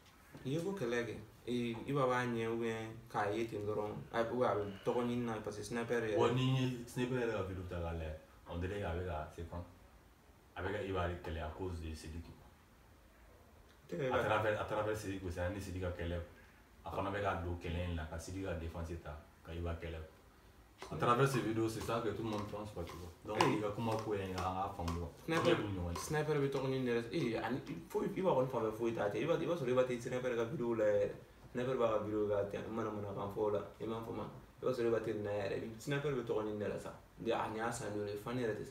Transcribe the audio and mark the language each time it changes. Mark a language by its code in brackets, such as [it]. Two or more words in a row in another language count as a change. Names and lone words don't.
[bm] i ye ko kɛlɛ kɛ i b'a b'a ɲɛ [fr] ou bien [bm] k'a ye ten dɔrɔn [fr] ou bien [bm] a bɛ tɔgɔ ɲini na [fr] parce que [bm] Sniper yɛrɛ bon ni ye Sniper yɛrɛ ka vidéo ta k'a lajɛ [fr] on dirait [bm] a bɛ ka [fr] c'est quoi [bm] a bɛ ka i b'a kɛlɛ [fr] à cause de Sidiki à travers Sidiki aussi [bm] ani Sidiki ka kɛlɛ a fana bɛ ka don kɛlɛ in la ka Sidiki ka défense ta ka i b'a kɛlɛ [fr] à travers ces vidéos c'est ça que tout le monde pense pas tu vois donc [bm] i ka kuma ko ye nka an k'a faamu Sniper bɛ tɔgɔ ɲini yɛrɛ ani foyi i b'a kɔni fan bɛɛ foyi t'a cɛ i b'a sɔrɔ i b'a tɛ Sniper ka vidéo la yɛrɛ Sniper b'a ka vidéo k'a tɛ manamanakan fɔ o la i m'a fɔ ma i b'a sɔrɔ i b'a tɛ nin na yɛrɛ Sniper bɛ tɔgɔ ɲini de la sa a nin y'a san dɔ ye fan yɛrɛ tɛ